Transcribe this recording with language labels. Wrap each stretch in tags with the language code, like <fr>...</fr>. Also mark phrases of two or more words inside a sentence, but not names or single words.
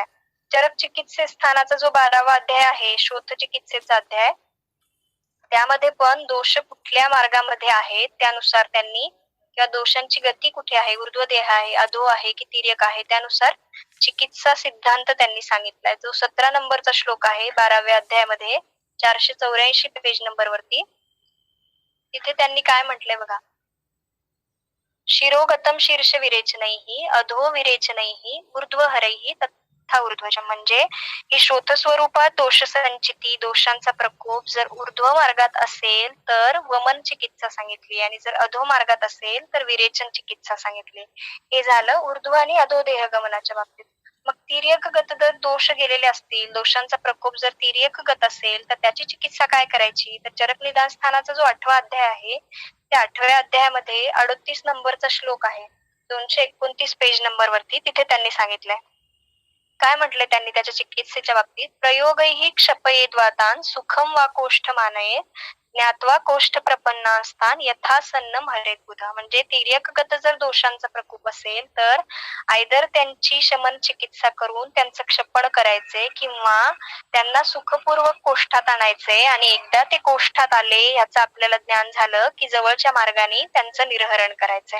<mr>चरक चिकित्से स्थानाचा जो 12वा अध्याय आहे शोथ चिकित्सेचा अध्याय, त्यामध्ये पण दोष कुठल्या मार्गामध्ये आहेत त्यानुसार त्यांनी, किंवा दोषांची गती कुठे आहे, ऊर्ध्व देह आहे, अधो आहे की तिर्यक आहे, त्यानुसार चिकित्सा सिद्धांत त्यांनी सांगितलाय. जो 17 नंबरचा श्लोक आहे 12व्या अध्यायामध्ये 484 पेज नंबरवरती, तिथे त्यांनी काय म्हटलंय बघा,</mr> <sa>शिरोगतम शीर्ष विरेचनैहि अधो विरेचनैहि ऊर्ध्वहरैहि तथा ऊर्ध्वजम,</sa> <mr>म्हणजे ही शोथ स्वरूपात दोष संचिती दोषांचा प्रकोप जर ऊर्ध्व मार्गात असेल तर वमन चिकित्सा सांगितली आणि जर अधो मार्गात असेल तर विरेचन चिकित्सा सांगितली. हे झालं ऊर्ध्व आणि अधो देहगमनाच्या बाबतीत. मग तिर्यकगत जर दोष गेलेले असतील, दोषांचा प्रकोप जर तिर्यकगत असेल तर त्याची चिकित्सा काय करायची, तर चरक निदान स्थानाचा जो 8वा अध्याय आहे त्या 8व्या अध्यायामध्ये 38 नंबरचा श्लोक आहे 229 पेज नंबरवरती, तिथे त्यांनी सांगितलंय काय म्हटलंय त्यांनी त्याच्या चिकित्सेच्या बाबतीत,</mr> <sa>प्रयोगैहि क्षपयेद्वातान सुखम वा कोष्ठ मानये ज्ञात्वा कोष्ठ प्रपन्नास्थान यथासन्नम हरेत बुधा,</sa> <mr>म्हणजे तिर्यकगत जर दोषांचा प्रकोप असेल तर आयदर त्यांची शमन चिकित्सा करून त्यांचं क्षपण करायचे किंवा त्यांना सुखपूर्वक कोष्ठात आणायचे आणि एकदा ते कोष्ठात आले याचं आपल्याला ज्ञान झालं की जवळच्या मार्गाने त्यांचं निर्हरण करायचंय.</mr>